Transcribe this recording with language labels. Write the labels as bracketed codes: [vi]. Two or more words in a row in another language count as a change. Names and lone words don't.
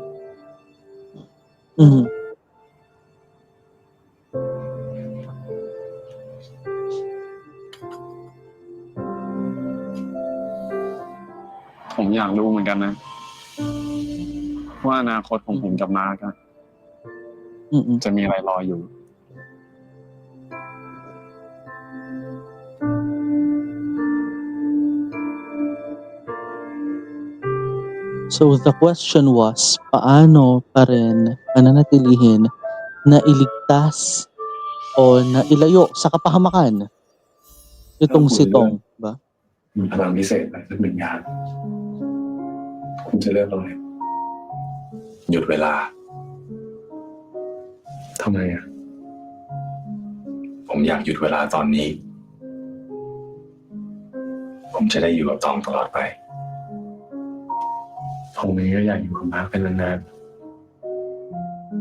[th] ผมอยากรู้เหมือนกันนะ ว่าอนาคตของผมกับมาร์คจะมีอะไรรออยู่ [en] So the question was, [tl] paano pa rin pananatilihin na iligtas o na ilayo sa kapahamakan itong si Tong, ba? [th] มีพลังพิเศษอะไรสักหนึ่งอย่างคุณจะเลือกอะไรหยุดเวลาทำไมอ่ะผมอยากหยุดเวลาตอนนี้ ผมจะได้อยู่กับตองตลอดไปผมเองก็อยากอยู่กับมาร์คเป็นนานๆ